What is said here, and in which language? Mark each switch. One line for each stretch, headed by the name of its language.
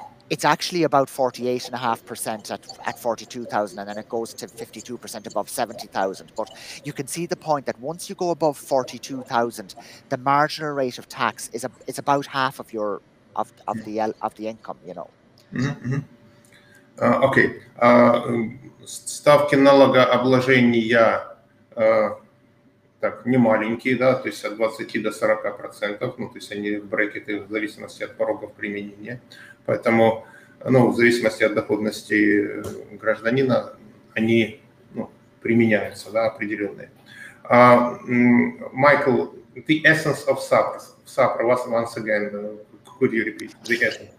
English: It's actually about 48.5% at 42,000, and then it goes to 52% above 70,000. But you can see the point that once you go above 42,000, the marginal rate of tax is about half of your of the income,
Russian: Окей. Ставки налогообложения так, не маленькие, да, то есть от 20 до 40%, ну, то есть они в брекеты в зависимости от порогов применения. Поэтому, ну, в зависимости от доходности гражданина, они, ну, применяются, да, определенные.
English: Michael, the essence of SAPRA, once again, could you repeat the essence?